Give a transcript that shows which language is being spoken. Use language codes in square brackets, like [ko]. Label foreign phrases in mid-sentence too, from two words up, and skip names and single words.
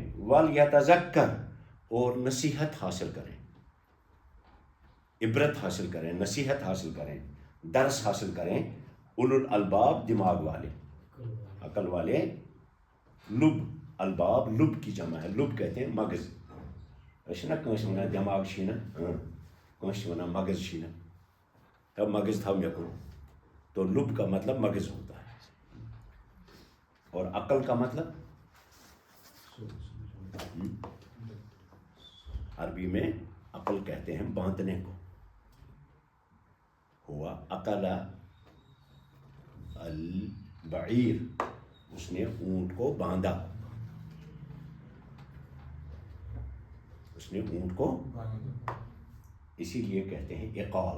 [ur] ولیتذکر، اور نصیحت حاصل کریں، عبرت حاصل کریں، نصیحت حاصل کریں، درس حاصل کریں. [ar] اولو الالباب، [ur] دماغ والے، عقل والے. لب، الباب لب کی جمع ہے، لب کہتے ہیں مغز. [ks] ایسے نا کنس ونا دماغ چھینا، کنس ونا مغز چھینا، تب مغز تھا مے کو. [ur] تو لب کا مطلب مغز ہوتا ہے، اور عقل کا مطلب عربی میں عقل کہتے ہیں باندھنے کو. [ar] ہوا عقل بعیر [ur] اس نے اونٹ کو باندھا، اس نے اونٹ کو اسی لیے کہتے ہیں اقال.